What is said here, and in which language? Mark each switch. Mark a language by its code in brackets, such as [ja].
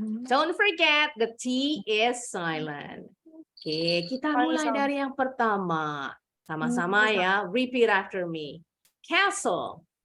[en] Don't forget the T is silent. [id] Oke, kita mulai dari yang pertama. Sama-sama ya, [en] repeat after me. Castle.